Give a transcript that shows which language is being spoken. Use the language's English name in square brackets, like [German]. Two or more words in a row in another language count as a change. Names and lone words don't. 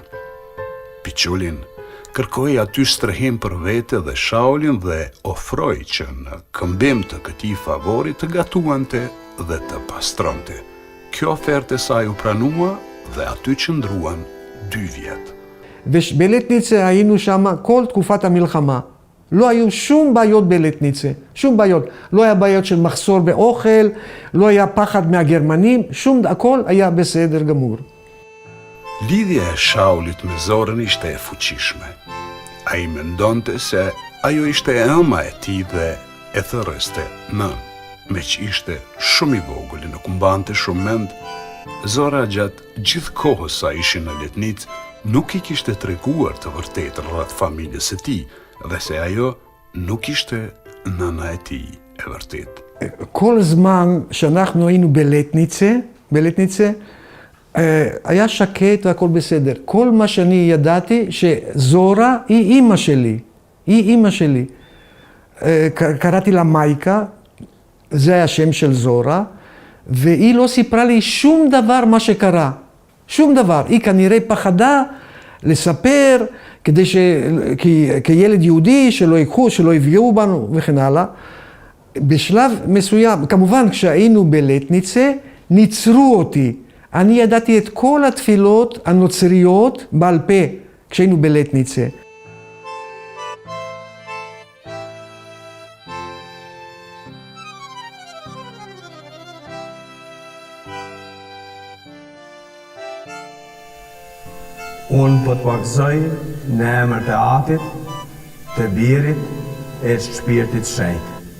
[Albanian] Piçulin kërkoi aty strehim për vete dhe Shaulin dhe ofroi që në këmbim të këtij favori të gatuante dhe të pastronte. Kjo ofertë e saj u pranua dhe aty qëndruan 2 vjet. [Hebrew] ובלטניצה היינו שם כל תקופת המלחמה. לא היו שום בעיות בלטניצה, שום בעיות. לא היה בעיות של מחסור באוכל, לא היה פחד מהגרמנים, הכל היה בסדר גמור. [Albanian] Lidhja e Shaulit me Zorën ishte e fuqishme. Ai mendonte se ajo ishte ëma e tij dhe e thërrëste nën. Meq ishte shumë i vogël, nuk mbante shumë mend, Zora gjatë gjithë kohës sa ishin në Letnic nuk i kishte treguar të vërtetë rreth familjes së tij dhe se ajo nuk ishte nëna e tij e vërtetë. [Hebrew] כל זמן שאנחנו היינו בלטניצה, היה שקט והכל בסדר. כל מה שאני ידעתי שזורה היא אימא שלי. היא אימא שלי. קראתי לה מייקה, זה היה השם של זורה, והיא לא סיפרה לי שום דבר מה שקרה. שום דבר. היא כנראה פחדה לספר כילד יהודי שלא ייקחו, שלא יביאו בנו וכן הלאה. בשלב מסוים, כמובן כשהיינו בלטניצה, ניצרו אותי. אני ידעתי את כל התפילות הנוצריות בעל פה כשהיינו בלטניצה. [Albanian] Unë po të paksoj në emër të Atit, të Birit e të Shpirtit Shenjtë.